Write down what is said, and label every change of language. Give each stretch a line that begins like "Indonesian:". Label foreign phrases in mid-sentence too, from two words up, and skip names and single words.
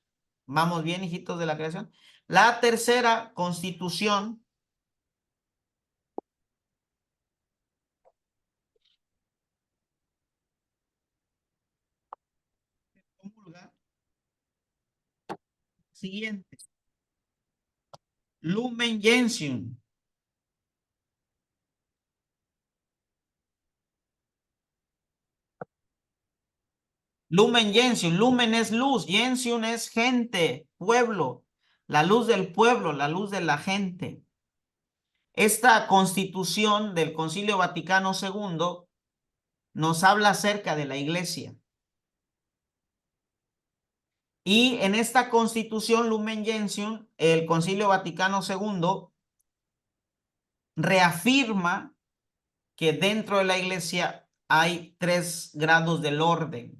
Spanish: ¿Vamos bien, hijitos de la creación? La tercera constitución promulga siguiente. Lumen Gentium. Lumen Gentium. Lumen es luz. Gentium es gente, pueblo. La luz del pueblo, la luz de la gente. Esta constitución del Concilio Vaticano II nos habla acerca de la iglesia. Y en esta constitución Lumen Gentium, el Concilio Vaticano II reafirma que dentro de la iglesia hay 3 grados del orden.